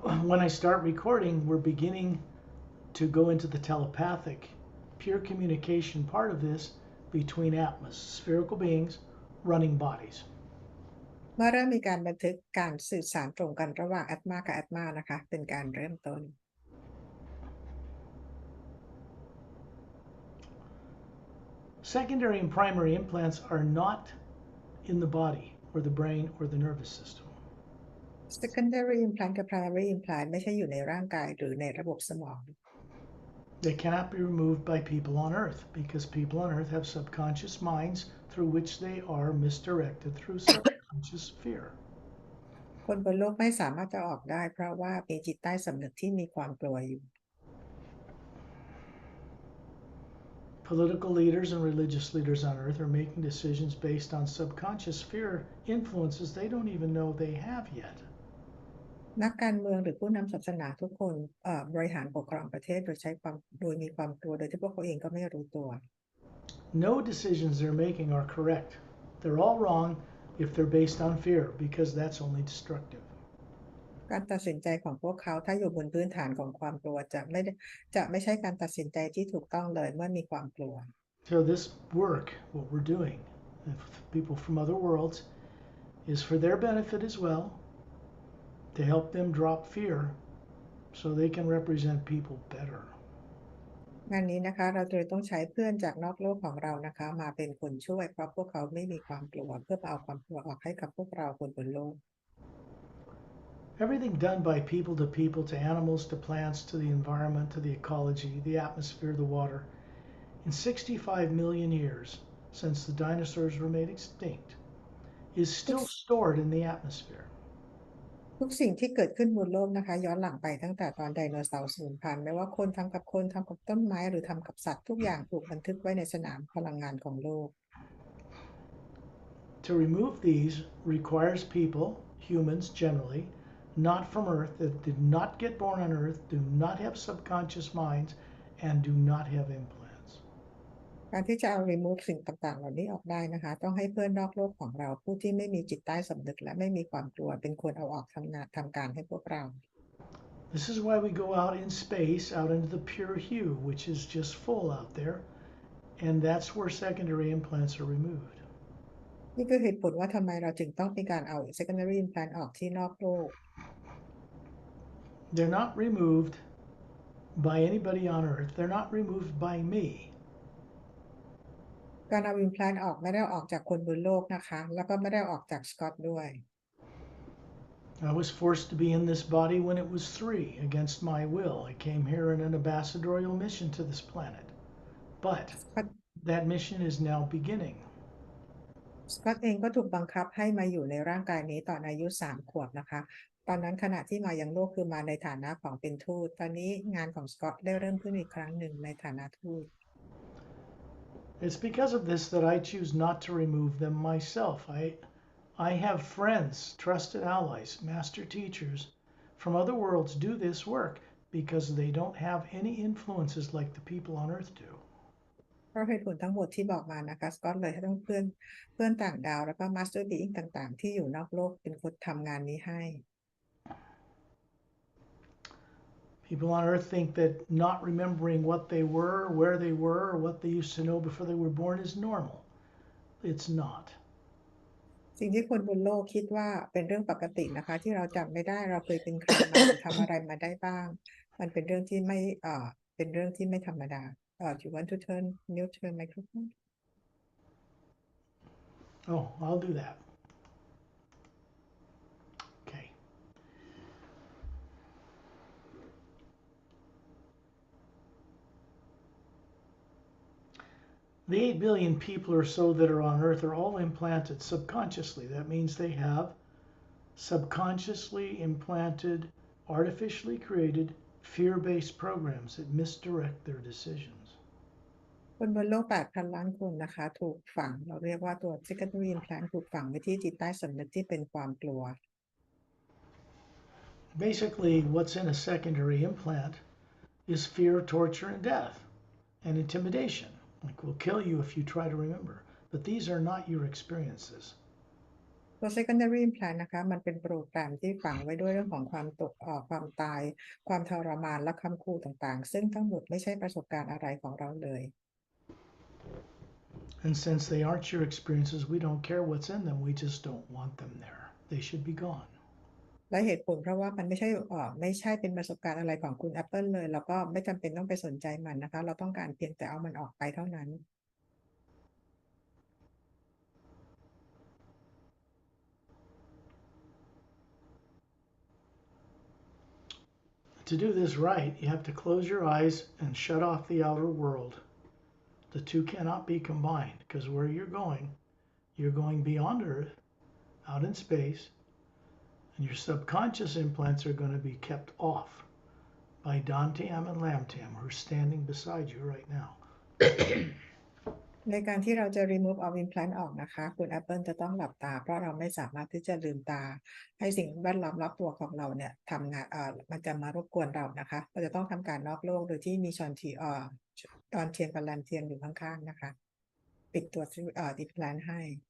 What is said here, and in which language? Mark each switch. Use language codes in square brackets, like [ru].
[en] when I start recording, we're beginning to go into the telepathic, pure communication part of this between Atmas, spherical beings, running bodies. [th] เมื่อเริ่มมีการบันทึกการสื่อสารตรงกันระหว่างแอตมากับแอตมานะคะเป็นการเริ่มต้น [en] Secondary and primary implants are not in the body or the brain or the nervous system. [th] secondary implant กับ primary implant ไม่ใช่อยู่ในร่างกายหรือในระบบสมอง [en] They cannot be removed by people on Earth because people on Earth have subconscious minds through which they are misdirected through subconscious fear. [th] คนบนโลกไม่สามารถจะออกได้เพราะว่ามีจิตใต้สำนึกที่มีความกลัวอยู่ [en] Political leaders and religious leaders on Earth are making decisions based on subconscious fear influences they don't even know they have yet. [th] นักการเมืองหรือผู้นำศาสนาทุกคนบริหารปกครองประเทศโดยมีความกลัวโดยที่พวกเขาเองก็ไม่รู้ตัว [en] No decisions they're making are correct. They're all wrong if they're based on fear because that's only destructive. [th] การตัดสินใจของพวกเขาถ้าอยู่บนพื้นฐานของความกลัวจะไม่ใช่การตัดสินใจที่ถูกต้องเลยเมื่อมีความกลัว [en] So this work, what we're doing with people from other worlds, is for their benefit as well, to help them drop fear so they can represent people better. [th] งานนี้นะคะเราจะต้องใช้เพื่อนจากนอกโลกของเรานะคะมาเป็นคนช่วยเพราะพวกเขาไม่มีความกลัวเพื่อเอาความกลัวออกให้กับพวกเราคนบนโลก [en] Everything done by people to animals to plants to the environment to the ecology, the atmosphere, the water, in 65 million years since the dinosaurs were made extinct, is still stored in the atmosphere. [th] ทุกสิ่งที่เกิดขึ้นบนโลกนะคะย้อนหลังไปตั้งแต่ตอนไดโนเสาร์สูญพันธุ์ไม่ว่าคนทำกับคนทำกับต้นไม้หรือทำกับสัตว์ทุกอย่างถูกบันทึกไว้ในสนามพลังงานของโลก [en] To remove these requires people, humans generally, not from Earth, that did not get born on Earth, do not have subconscious minds, and do not have implants. [th] การที่จะเอา remove สิ่งต่างๆเหล่านี้ออกได้นะคะต้องให้เพื่อนนอกโลกของเราผู้ที่ไม่มีจิตใต้สำนึกและไม่มีความกลัวเป็นคนเอาออกทำการให้พวกเรา [en] This is why we go out in space, out into the pure hue, which is just full out there, and that's where secondary implants are removed. [th] นี่คือเหตุผลว่าทำไมเราจึงต้องมีการเอา secondary implant ออกที่นอกโลก [en] They're not removed by anybody on Earth. They're not removed by me. [th] การเอา implant ออกไม่ได้ออกจากคนบนโลกนะคะแล้วก็ไม่ได้ออกจากสกอตด้วย [en] I was forced to be in this body when it was 3 against my will. I came here in an ambassadorial mission to this planet. But that mission is now beginning. [th] สกอตเองก็ถูกบังคับให้มาอยู่ในร่างกายนี้ตอนอายุ3 ขวบนะคะตอนนั้นขณะที่มายังโลกคือมาในฐานะของเป็นทูตตอนนี้งานของสกอตได้เริ่มขึ้นอีกครั้งหนึ่งในฐานะทูต [en] It's because of this that I choose not to remove them myself. I have friends, trusted allies, master teachers from other worlds do this work because they don't have any influences like the people on Earth do. [th] เพราะเหตุผลทั้งหมดที่บอกมานะคะสกอตเลยต้องเพื่อนต่างดาวแล้วก็มาสเตอร์บีอิงต่างๆที่อยู่นอกโลกเป็นคนทำงานนี้ให้ [en] People on Earth think that not remembering what they were, where they were, or what they used to know before they were born is normal. It's not. [th] สิ่งที่คนบนโลกคิดว่าเป็นเรื่องปกตินะคะที่เราจำไม่ได้เราเคยเป็นใครมาหรือทำอะไรมาได้บ้างมันเป็นเรื่องที่ไม่ธรรมดา [en] Do you want to mute your microphone? Oh, I'll do that. Okay. The 8 billion people or so that are on Earth are all implanted subconsciously. That means they have subconsciously implanted, artificially created, fear-based programs that misdirect their decisions. [th] คนบนโลก 8,000 ล้านคนนะคะถูกฝังเราเรียกว่าตัว secondary implant ถูกฝังไว้ที่จิตใต้สำนึกที่เป็นความกลัว [en] Basically, what's in a secondary implant is fear, torture, and death, and intimidation. Like, we'll kill you if you try to remember. But these are not your experiences. [th] ตัว secondary implant นะคะมันเป็นโปรแกรมที่ฝังไว้ด้วยเรื่องของความตายความทรมานและคำคูต่างๆซึ่งทั้งหมดไม่ใช่ประสบการณ์อะไรของเราเลย [en] And since they aren't your experiences, we don't care what's in them. We just don't want them there. They should be gone. [th] และเหตุผลเพราะว่ามันไม่ใช่เป็นประสบการณ์อะไรของคุณ Apple เลยแล้วก็ไม่จำเป็นต้องไปสนใจมันนะคะเราต้องการเพียงแต่เอามันออกไปเท่านั้น [en] To do this right, you have to close your eyes and shut off the outer world. The two cannot be combined because where you're going beyond Earth, out in space, and your subconscious implants are going to be kept off by Dantam and Lamtam, who are standing beside you right now. [th] ในการที่เราจะ [en] remove our implant [th] ออกนะคะคุณ Apple จะต้องหลับตาเพราะเราไม่สามารถที่จะลืมตาให้สิ่งแวดล้อมรอบตัวของเราเนี่ยทำงานมันจะมารบกวนเรานะคะเราจะต้องทำการนอกโลกโดยที่มีตอนเทียนกับแลมเทียนอยู่ข้างๆนะคะปิดตัวimplant ให้